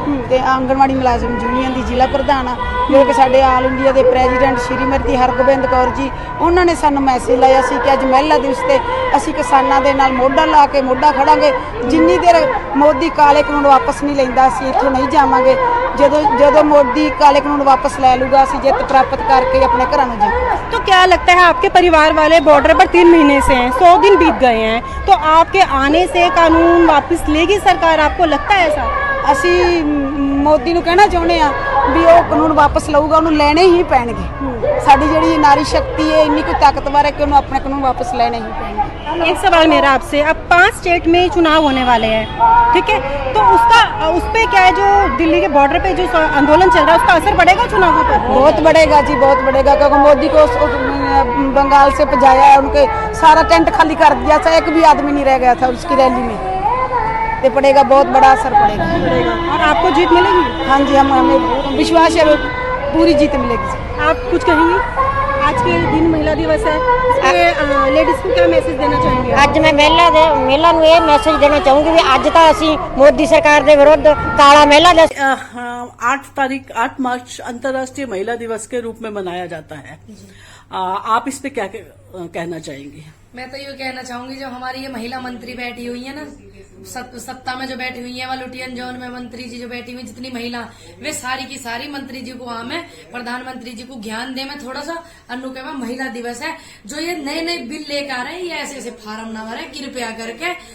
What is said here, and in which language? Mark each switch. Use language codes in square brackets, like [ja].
[pa] ਤੇ ਆਂਗਣਵਾੜੀ ਮੁਲਾਜ਼ਮ ਯੂਨੀਅਨ ਦੀ ਜ਼ਿਲ੍ਹਾ ਪ੍ਰਧਾਨ ਆ ਜੋ ਕਿ ਸਾਡੇ ਆਲ ਇੰਡੀਆ ਦੇ ਪ੍ਰੈਜ਼ੀਡੈਂਟ ਸ਼੍ਰੀਮਤੀ ਹਰਗੋਬਿੰਦ ਕੌਰ ਜੀ ਉਹਨਾਂ ਨੇ ਸਾਨੂੰ ਮੈਸੇਜ ਲਾਇਆ ਸੀ ਕਿ ਅੱਜ ਮਹਿਲਾ ਦਿਵਸ ਤੇ ਅਸੀਂ ਕਿਸਾਨਾਂ ਦੇ ਨਾਲ ਮੋਢਾ ਲਾ ਕੇ ਮੋਢਾ ਖੜਾਂਗੇ। ਜਿੰਨੀ ਦੇਰ ਮੋਦੀ ਕਾਲੇ ਕਾਨੂੰਨ ਵਾਪਸ ਨਹੀਂ ਲੈਂਦਾ ਅਸੀਂ ਇੱਥੋਂ नहीं जावांगे। ਜਦੋਂ ਮੋਦੀ ਕਾਲੇ ਕਾਨੂੰਨ ਵਾਪਸ ਲੈ ਲੂਗਾ ਅਸੀਂ ਜਿੱਤ ਪ੍ਰਾਪਤ ਕਰਕੇ ਆਪਣੇ ਘਰਾਂ ਨੂੰ ਜਾਵਾਂਗੇ। [hi] तो क्या लगता है आपके परिवार वाले बॉर्डर पर 3 महीने से हैं, 100 दिन बीत गए हैं, तो आपके आने से कानून वापस लेगी सरकार, आपको लगता है ऐसा? [pa] ਅਸੀਂ ਮੋਦੀ ਨੂੰ ਕਹਿਣਾ ਚਾਹੁੰਦੇ ਆ ਵੀ ਉਹ ਕਾਨੂੰਨ ਵਾਪਸ ਲਊਗਾ, ਉਹਨੂੰ ਲੈਣੇ ਹੀ ਪੈਣਗੇ। ਸਾਡੀ ਜਿਹੜੀ ਨਾਰੀ ਸ਼ਕਤੀ ਹੈ ਇੰਨੀ ਕੋਈ ਤਾਕਤਵਰ ਹੈ ਕਿ ਉਹਨੂੰ ਆਪਣੇ ਕਾਨੂੰਨ ਵਾਪਸ ਲੈਣੇ ही ਪੈਣਗੇ। [hi] एक सवाल मेरा आपसे, अब 5 स्टेट में चुनाव होने वाले हैं, ठीक है, तो उस पे क्या है जो दिल्ली के बॉर्डर पे जो आंदोलन चल रहा है उसका असर पड़ेगा चुनावों पर? बहुत बढ़ेगा जी, बहुत बढ़ेगा, क्योंकि मोदी को बंगाल से पजाया है, उनके सारा टेंट खाली कर दिया था, एक भी आदमी नहीं रह गया था उसकी रैली में। तो पड़ेगा, बहुत बड़ा असर पड़ेगा। और आपको जीत मिलेगी? हाँ जी, हमें विश्वास है पूरी जीत मिलेगी। आप कुछ कहेंगी? आज के दिन महिला दिवस है, इसमें लेडीज को क्या मैसेज देना चाहेंगे? [pa] ਅੱਜ ਮੈਂ ਮਹਿਲਾ ਨੂੰ ਇਹ ਮੈਸੇਜ ਦੇਣਾ ਚਾਹੂੰਗੀ ਵੀ ਅੱਜ ਤਾਂ ਅਸੀਂ ਮੋਦੀ ਸਰਕਾਰ ਦੇ ਵਿਰੁੱਧ ਕਾਲਾ ਮਹਿਲਾ ਦਾ [hi] 8 मार्च अंतर्राष्ट्रीय महिला दिवस के रूप में मनाया जाता है। आप इस पे क्या कहना चाहेंगे? मैं तो ये कहना चाहूंगी जो हमारी ये महिला मंत्री बैठी हुई है ना, सत्ता में जो बैठी हुई है, लुटियन जोन में मंत्री जी जो बैठी हुई, जितनी महिला वे सारी की सारी मंत्री जी को वहां में प्रधानमंत्री जी को ज्ञान दे। मैं थोड़ा सा अन्नू कहवा महिला दिवस है, जो ये नए नए बिल लेकर आ रहे हैं, ये ऐसे ऐसे फार्म ना भरे कृपया करके।